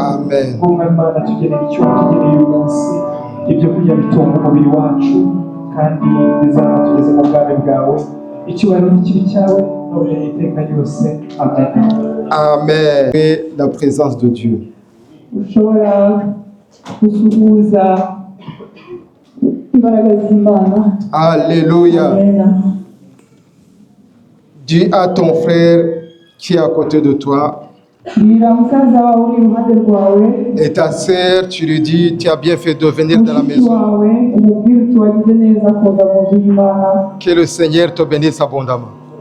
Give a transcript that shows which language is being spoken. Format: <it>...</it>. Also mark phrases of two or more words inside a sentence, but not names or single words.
<rw>Amen. Imana tugeneye icyo tugeneye uyu munsi, ibyo kurya bitunga umubiri wacu, kandi bizatugeze mu bwami bwawe. Icyubahiro n'ikibi cyawe none iteka ryose. Amen.</rw> <fr>Amen. Et la présence de Dieu.</fr> <rw>ushobora gusuhuza imbaraga z'Imana.</rw> <fr>Alléluia. Dis à ton frère qui est à côté de toi et ta sœur, tu lui dis, tu as bien fait de venir dans la maison. Que le Seigneur te bénisse abondamment.</fr>